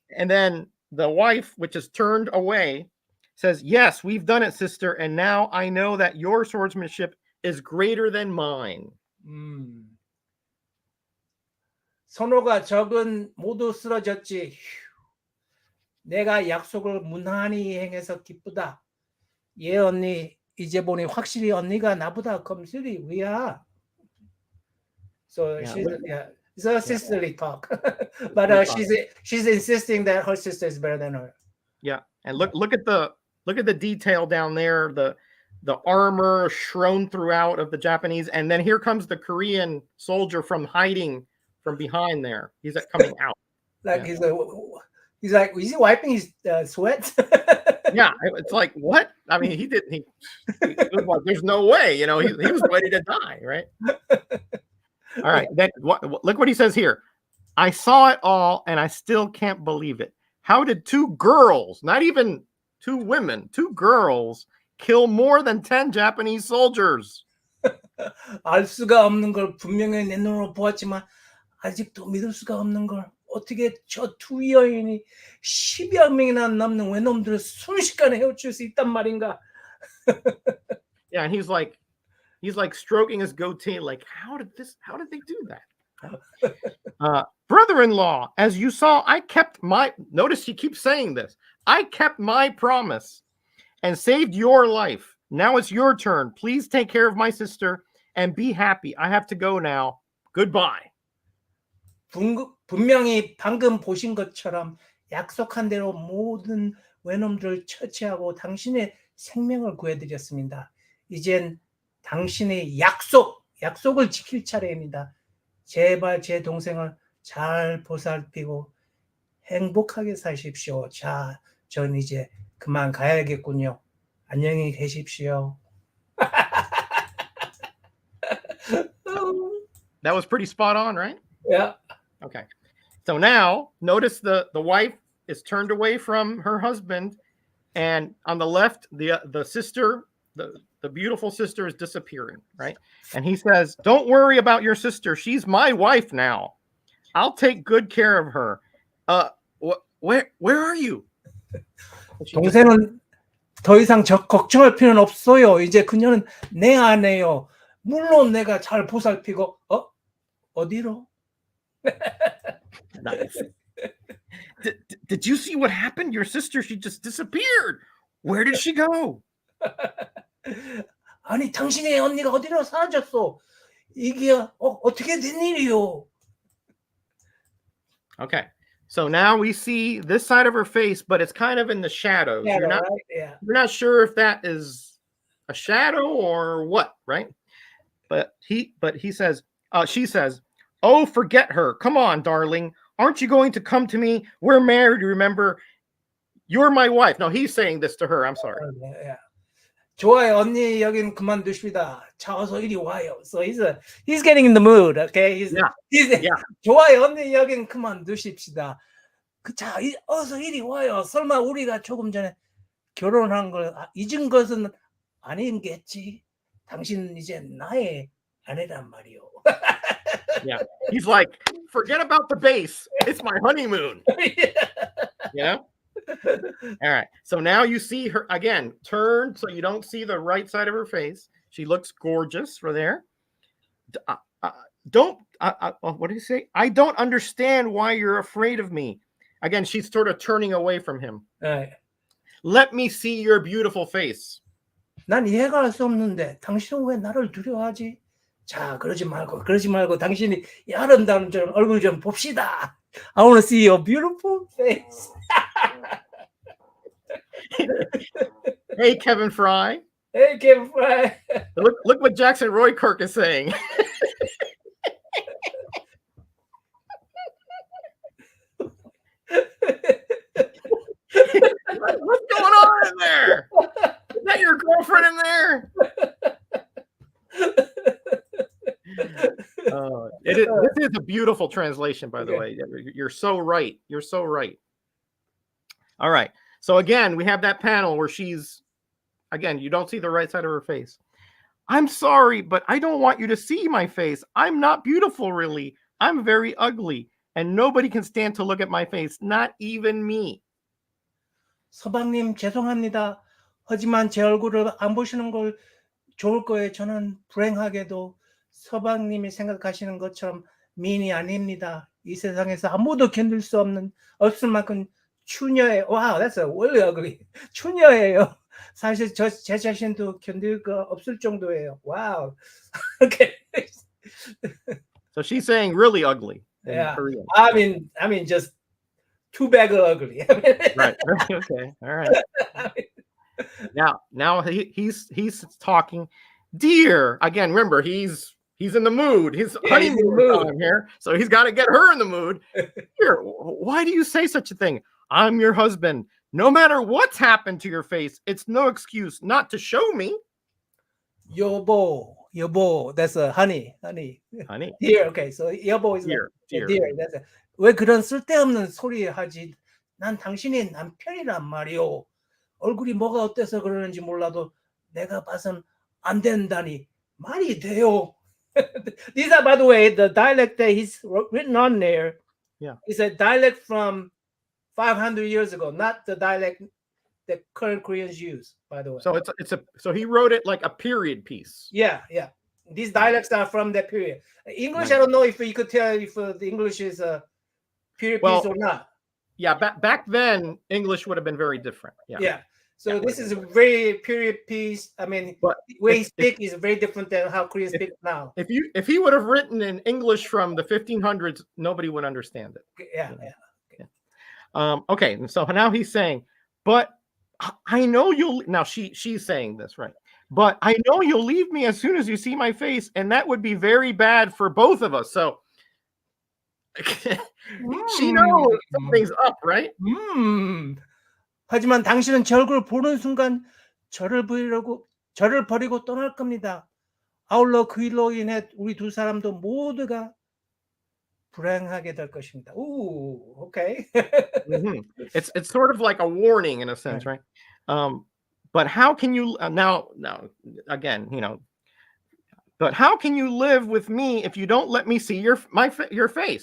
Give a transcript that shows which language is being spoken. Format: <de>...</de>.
<en>And then the wife, which is turned away, says, yes, we've done it, sister. And now I know that your swordsmanship is greater than mine.</en> <ko>선호가 적은 모두 쓰러졌지. 휴. 내가 약속을 무난히 행해서 기쁘다. 예, 언니. 이제 보니 확실히 언니가 나보다 검술이 위야.</ko> <en>So Yeah, it's a sisterly talk. But she's insisting that her sister is better than her. Yeah. And look at the detail down there, the armor shown throughout of the Japanese, and then here comes the Korean soldier from hiding from behind there. He's coming out. Like he's like, is he wiping his sweat? Yeah, it's like, what? I mean, he was like, there's no way, he was ready to die, right? All right, then look what he says here. I saw it all, and I still can't believe it. How did two girls, not even two women, two girls, kill more than 10 Japanese soldiers?</en> <ko>알 수가 없는 걸 분명히 내 눈으로 보았지만 아직도 믿을 수가 없는 걸 어떻게 저 두 여인이 10여 명이나 넘는 외놈들을 순식간에 헤어칠 수 있단 말인가?</ko> <en>Yeah, and he's like stroking his goatee, like, how did they do that? Brother-in-law, as you saw, I kept notice he keeps saying this. I kept my promise and saved your life. Now it's your turn. Please take care of my sister and be happy. I have to go now. Goodbye.</en> <ko>분명히 방금 보신 것처럼 약속한 대로 모든 외놈들을 처치하고 당신의 생명을 구해드렸습니다. 이젠 당신의 약속을 지킬 차례입니다. 제발 제 동생을 잘 보살피고 행복하게 사십시오. 자, 전 이제 그만 가야겠군요. 안녕히 계십시오.</ko> <en>That was pretty spot on, right? Yeah. Okay. So now notice the wife is turned away from her husband, and on the left, the sister, the beautiful sister, is disappearing, right? And he says, don't worry about your sister. She's my wife now. I'll take good care of her. Where are you?</en> <ko>동생은 더 이상 걱정할 필요는 없어요. 이제 그녀는 내 아내요. 물론 내가 잘 보살피고 어디로?</ko> <en>Nice. Did you see what happened? Your sister, she just disappeared. Where did she go?</en> <ko>아니 당신의 언니가 어디로 사라졌어? 이게 어떻게 된 일이요?</ko> <en>Okay. So now we see this side of her face, but it's kind of in the shadows. Yeah, you're not sure if that is a shadow or what, right? But she says, oh, forget her. Come on, darling. Aren't you going to come to me? We're married, remember? You're my wife. No, he's saying this to her. I'm sorry. Yeah.</en> <ko>좋아요, 언니 여긴 그만두십니다. 자, 어서 이리 와요.</ko> <en>So he's getting in the mood, okay? He's</en> <ko>좋아요, 언니 여긴 그만두십시다. 자, 어서 이리 와요. 설마 우리가 조금 전에 결혼한 걸 잊은 것은 아니겠지? 당신 이제 나의 아내란 말이요.</ko> <en>Yeah, he's like, forget about the base. It's my honeymoon. Yeah. All right. So now you see her again. Turn so you don't see the right side of her face. She looks gorgeous for there. What did he say? I don't understand why you're afraid of me. Again, she's sort of turning away from him. Right. Let me see your beautiful face.</en> <ko>난 이해가 할 수 없는데 당신은 왜 나를 두려워하지? 자, 그러지 말고 당신이 이 아름다운 얼굴 좀 봅시다.</ko> <en>I want to see your beautiful face. Hey, Kevin Fry. Hey, Kevin Fry. Look what Jackson Roykirk is saying. What's going on in there? Is that your girlfriend in there? This is a beautiful translation, by the way. You're so right. You're so right. All right. So again, we have that panel where she's, again, you don't see the right side of her face. I'm sorry, but I don't want you to see my face. I'm not beautiful, really. I'm very ugly, and nobody can stand to look at my face, not even me.</en> <ko>서방님 죄송합니다. 하지만 제 얼굴을 안 보시는 걸 좋을 거예요. 저는 불행하게도 서방님이 생각하시는 것처럼 미인이 아닙니다. 이 세상에서 아무도 견딜 수 없을 만큼 추녀예요.</ko> <en>Wow, that's a really ugly.</en> <ko>추녀예요. 사실 제 자신도 견딜 거 없을 정도예요.</ko> <en>Wow. Okay. So she's saying really ugly in Yeah. Korean. I mean, just too bad ugly. Right. Okay. All right. Now he's talking. Dear, again, remember he's in the mood. He's honeymoon time here, so he's got to get her in the mood. Dear, why do you say such a thing? I'm your husband. No matter what's happened to your face, it's no excuse not to show me. 여보, that's a honey. Dear, okay, so 여보 is dear. That's</en> <ko>왜 그런 쓸데없는 소리 하지? 난 당신의 남편이란 말이오. 얼굴이 뭐가 어때서 그러는지 몰라도 내가 봐선 안 된다니 말이 돼요.</ko> <en>These are, by the way, the dialect that he's written on there. Yeah, it's a dialect from 500 years ago, not the dialect that current Koreans use, by the way. So he wrote it like a period piece. Yeah. These dialects are from that period. English, I don't know if you could tell if the English is a period piece or not. Yeah, back then English would have been very different. Yeah. So this is a very period piece. I mean, but the way he speaks is very different than how Koreans speak now. If he would have written in English from the 1500s, nobody would understand it. Yeah. Okay, so now he's saying, but I know you'll. Now she's saying this, right? But I know you'll leave me as soon as you see my face, and that would be very bad for both of us. So she knows something's up, right?</en> <ko>하지만 당신은 제 얼굴을 보는 순간 저를 버리고 떠날 겁니다. 아울러 그 일로 인해 우리 두 사람도 모두가 불행하게 될 것입니다.</ko> <en>Ooh, okay. It's sort of like a warning in a sense, right? But how can you now again, but how can you live with me if you don't let me see your face?</en>